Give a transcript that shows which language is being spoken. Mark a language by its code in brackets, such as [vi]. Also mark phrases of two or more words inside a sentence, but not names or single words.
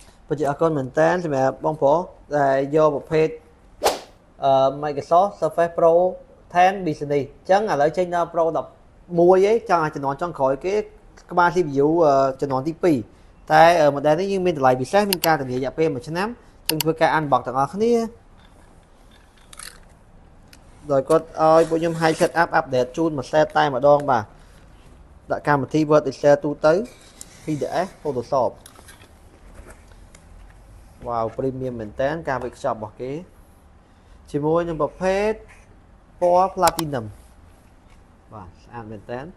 [km] ប្រជាអកនមែនតើសម្រាប់បងប្រុសដែលយកប្រភេទMicrosoft Surface Pro 10 Business អញ្ចឹងឥឡូវចេញដល់ Pro 11ឯងចង់ឲ្យជំនាន់ចុងក្រោយគេក្បាល CPU ជំនាន់ទី2តែ model នេះយើងមានតម្លៃពិសេសមានការធានារយៈពេល1ឆ្នាំយើងធ្វើការ unbox ទាំងអស់គ្នា ដោយគាត់ឲ្យពួកខ្ញុំ [en] high setup update [km] ជូនមួយ set តែម្ដងបាទដាក់កម្មវិធី Word Excel ទូទៅ PDF Photoshop វ៉ាវ premium មែនតើការវេចខ្ចប់របស់គេជាមួយនឹងប្រភេទពណ៌ platinum បាទស្អាតមែនតើ